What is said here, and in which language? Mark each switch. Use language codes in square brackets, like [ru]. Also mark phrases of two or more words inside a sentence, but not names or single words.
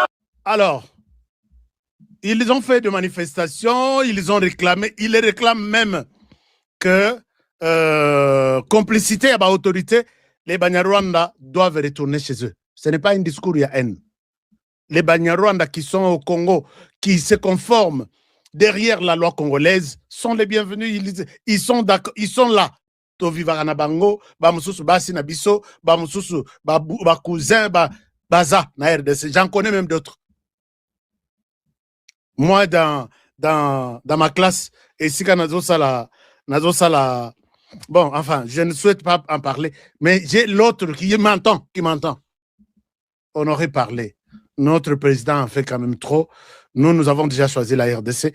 [fr] Alors, ils ont fait des manifestations, ils ont réclamé, ils réclament même que complicité à l'autorité, les Banyarwanda doivent retourner chez eux. Ce n'est pas un discours, il y a haine. Les Banyarwanda qui sont au Congo, qui se conforment derrière la loi congolaise, sont les bienvenus, ils sont d'accord, ils sont là. [ln] Tovivara bango, ba mususu basi na biso, ba mususu ba cousin, ba baza na RDC. [fr] J'en connais même d'autres. Moi, dans ma classe, et si [ln] nazo sala, [fr] bon, enfin, je ne souhaite pas en parler, mais j'ai l'autre qui m'entend. On aurait parlé. Notre président en fait quand même trop. Nous avons déjà choisi la RDC.